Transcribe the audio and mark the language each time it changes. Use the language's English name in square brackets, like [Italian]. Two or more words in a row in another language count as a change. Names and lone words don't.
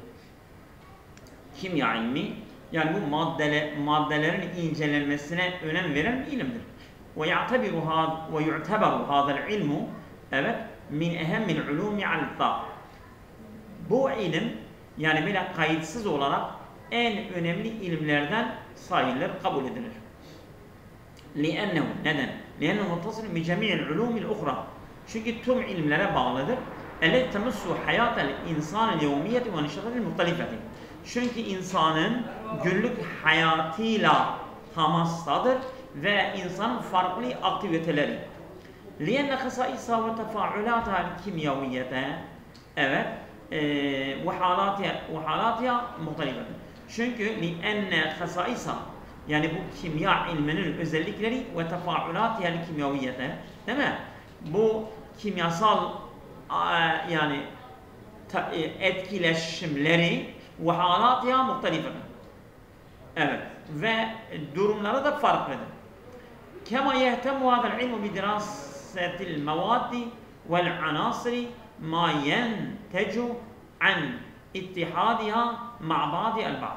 [Turkish] Kimya ilmi, yani bu maddelerin incelenmesine önem veren bir ilimdir. [Arabic] ويعتبر هذا العلم, evet, من أهم العلوم الإطلاق. [Turkish] Bu ilim, yani böyle kayıtsız olarak en önemli ilimlerden sayılır, kabul edilir. [Arabic] لِأَنَّهُ neden? لِأَنَّهُ مُتَّصِلٌ بِجَمِيعِ الْعُلُومِ الْأُخْرَى. [Turkish] Çünkü tüm ilimlere bağlıdır. [Arabic] اَلَّتْ تَمُسُّ حَيَاةَ الْاِنْسَانِ الْيَوْمِيَّةِ وَنِشَطَةِ الْمُخْتَلِفَةِ. [Turkish] Çünkü insanın günlük hayatıyla temastadır ve insanın farklı aktiviteleri. [Arabic] لِيَنَّ خَصَائِصَهَا وَتَفَاعُلَاتَهَا الْكِمْيَوِيَّةَ. Evet. وَحَالَاتِهَا مُخْتَلِفَةً. Çünkü لِأَنَّ خَصَائِصَهَا, [Turkish] yani bu kimya ilminin özellikleri ve [Arabic] تفاعلاتها الكيميائية, [Turkish] değil mi? Bu kimyasal yani etkileşimleri ve [Arabic] حالاتها مختلفة. [Turkish] Evet. Ve durumları da farklıdır. [Arabic] كما يهتم هذا العلم بدراسة المواد والعناصر ما ينتج عن اتحادها مع بعضها البعض.